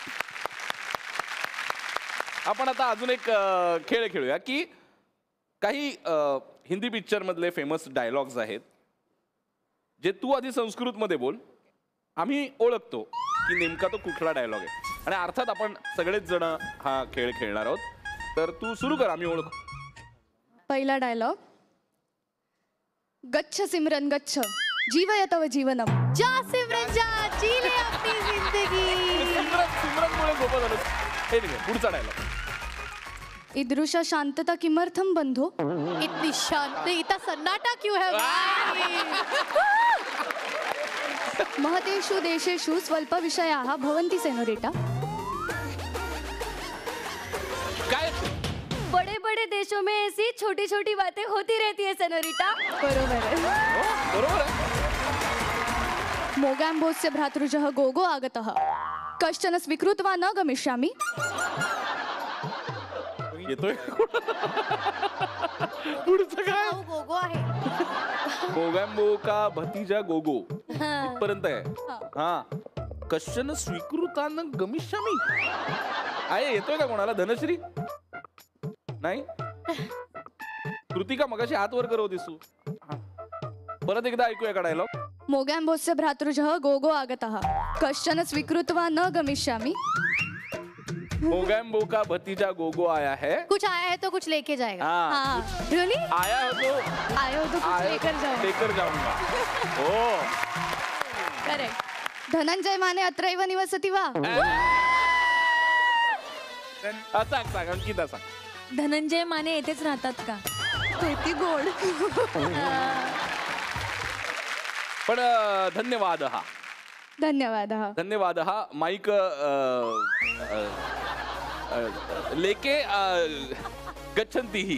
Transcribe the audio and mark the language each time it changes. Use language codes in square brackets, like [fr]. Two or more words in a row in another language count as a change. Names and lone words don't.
[mr] आपण आता अजून एक खेळ खेळूया की काही हिंदी पिक्चर मधले [en] famous dialogues [mr] आहेत जे तू आधी संस्कृतमध्ये बोल, आम्ही ओळखतो की नेमका तो कुठला डायलॉग आहे. आणि अर्थात आपण सगळेच जण हा खेळ खेळणार आहोत. तर तू सुरू कर, आम्ही ओळखू. पहिला डायलॉग. [sa] गच्छ सिमरन गच्छ, जीवय तव जीवनम. [hi] जा सिमरन जा, जी ले अपनी जिंदगी. [mr] सिमरनमुळे सोपं झालं. हे नाही, पुढचा डायलॉग. [sa] ईदृश शांतता किमर्थम बंधो. [hi] इतनी शांत, इतना सन्नाटा क्यों है भाई? [sa] महतेषु देशेषु स्वल्प विषयाः भवन्ति सेनोरिटा. [mr] काय? [hi] बड़े बड़े देशों में ऐसी छोटी छोटी बातें होती रहती है सेनोरिटा. [mr] बरोबर है. बरोबर आहे. [sa] मोगॅम्बोस्य भ्रातृजः गोगो आगतः, कश्चन स्वीकृत्वा न गमिष्यामि. [mr] येतोय पुढचं काय? गोगो आहे. [hi] मोगॅम्बो का भतीजा गोगो [mr] इथपर्यंत आहे. हा, [sa] कश्चन स्वीकृतानं गमिष्यामी [mr] आहे. येतोय का कोणाला? धनश्री नाही? कृतिका मगाशी हात वर करव दिसू. परत एकदा ऐकूया का डायलॉग. [sa] मोगॅम्बोस्य भ्रातृजः गोगो आगतः, कश्चन स्वीकृत्वा न गमिष्यामि. [hi] मोगैम्बो का भतीजा गोगो आया है. कुछ आया है तो कुछ लेके जाएगा. हाँ. [en] रियली? [hi] आया हो तो कुछ लेकर जाऊंगा. ओ [sa] करेक्ट. धनंजय माने अत्रैव निवसति वा. [mr] सांग अंकिता सांग. धनंजय माने येथेच राहतात का? किती गोड. पण धन्यवाद हा. धन्यवाद हा. धन्यवाद हा. [hi] माईक लेके गच्छन्ती ही.